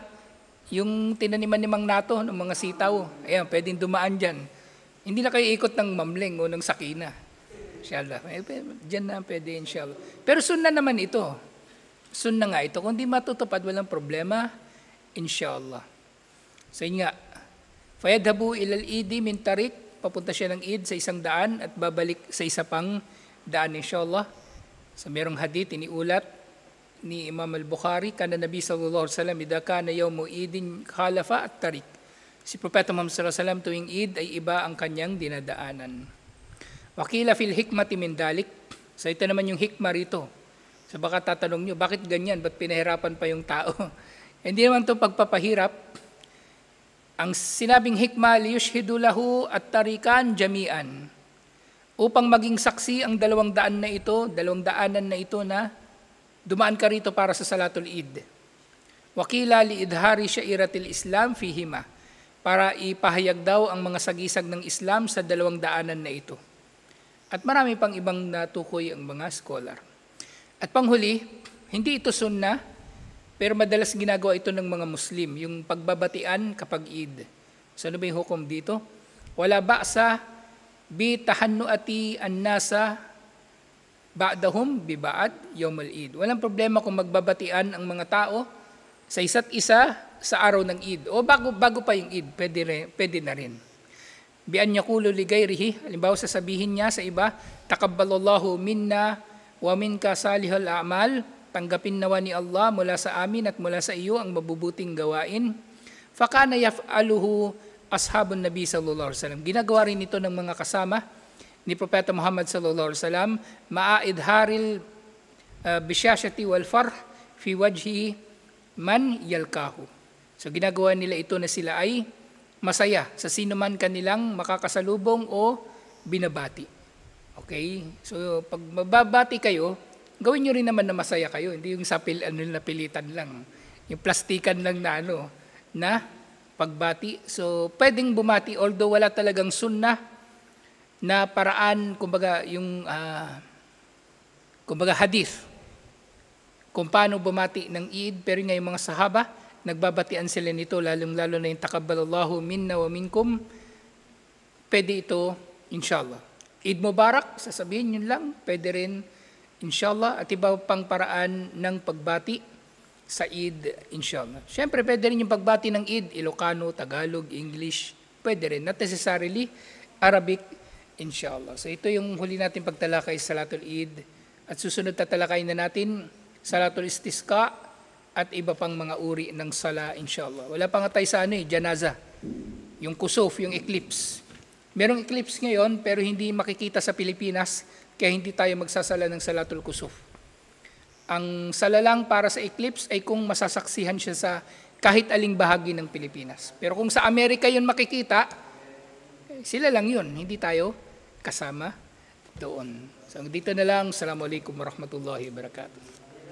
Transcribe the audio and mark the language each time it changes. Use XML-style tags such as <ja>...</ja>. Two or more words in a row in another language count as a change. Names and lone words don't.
<tl>Yung tinaniman ni Mang Nato ng mga sitaw, ayan, pwedeng dumaan dyan. Hindi na kayo ikot ng Mamling o ng Sakina. Inshallah. Dyan na pwede, inshallah. Pero sunna naman ito. Sunna nga ito. Kung di matutupad, walang problema, inshallah. So yun nga,</tl> <ar>فيذهب إلى العيد من طريق,</ar> <tl>papunta siya ng Eid sa isang daan at babalik sa isa pang daan, inshallah. So merong hadith, iniulat ni</tl> <ar>Imam al-Bukhari, كان النبي صلى الله عليه وسلم إذا كان يوم عيد خالف الطريق.</ar> <tl>Si Propeta Muhammad</tl> <ar>صلى الله عليه وسلم</ar> <tl>tuwing Eid ay iba ang kanyang dinadaanan.</tl> <ar>وقيل في الحكمة من ذلك.</ar> <tl>So ito naman yung hikma rito. So baka tatanong nyo, bakit ganyan? Ba't pinahirapan pa yung tao? Hindi naman ito pagpapahirap. Ang sinabing hikma,</tl> <ar>ليشهد له الطريقان جميعا.</ar> <tl>Upang maging saksi ang dalawang daanan na ito na dumaan ka rito para sa Salatul Eid.</tl> <ar>وقيل لإظهار شعائر الإسلام فيهما,</ar> <tl>para ipahayag daw ang mga sagisag ng Islam sa dalawang daanan na ito. At marami pang ibang natukoy ang mga scholar. At panghuli, hindi ito sunna, pero madalas ginagawa ito ng mga Muslim, yung pagbabatian kapag Eid. So ano ba yung hukom dito?</tl> <ar>ولا بأس بتهنئة الناس بعضهم ببعض يوم العيد.</ar> <tl>Walang problema kung magbabatian ang mga tao sa isa't isa sa araw ng Eid. O bago pa yung Eid, pwede na rin.</tl> <ar>بأن يقول لغيره,</ar> <tl>halimbawa sasabihin niya sa iba,</tl> <ar>تقبل الله منا ومنك صالح الأعمال,</ar> <tl>tanggapin nawa ni Allah mula sa amin at mula sa iyo ang mabubuting gawain.</tl> <ar>فكان يفعله أصحاب النبي صلى الله عليه وسلم.</ar> <tl>Ginagawa rin ito ng mga kasama ni Propeta Muhammad</tl> <ar>صلى الله عليه وسلم مع إظهار البشاشة والفرح في وجه من يلقاه.</ar> <tl>So ginagawa nila ito na sila ay masaya sa sino man kanilang makakasalubong o binabati. Okay? So pag mababati kayo, gawin nyo rin naman na masaya kayo. Hindi yung sa napilitan lang. Yung plastikan lang na na pagbati. So, pwedeng bumati, although wala talagang sunnah na paraan, kumbaga, yung, kumbaga, hadith. Kung paano bumati ng Eid, pero nga yung mga sahaba, nagbabatian sila nito, lalong-lalo na yung</tl> <ar>تقبل الله منا ومنكم,</ar> <tl>pwede ito, inshallah.</tl> <ar>عيد مبارك,</ar> <tl>sasabihin yun lang, pwede rin, inshallah, at iba pang paraan ng pagbati sa Eid, inshallah. Siyempre, pwede rin yung pagbati ng Eid, Ilocano, Tagalog, English, pwede rin,</tl> <en>not necessarily Arabic, inshallah.</en> <tl>So ito yung huli natin pagtalakay sa Salatul Eid, at susunod tatalakay na natin Salatul Istisqa at iba pang mga uri ng sala, inshallah. Wala pa nga tayo sa janaza, yung kusuf, yung eclipse. Merong eclipse ngayon pero hindi makikita sa Pilipinas kaya hindi tayo magsasala ng Salatul Kusuf. Ang sala lang para sa eclipse ay kung masasaksihan siya sa kahit aling bahagi ng Pilipinas. Pero kung sa Amerika yun makikita, sila lang yun, hindi tayo kasama doon. So dito na lang.</tl> <ar>السلام عليكم ورحمة الله وبركاته.</ar>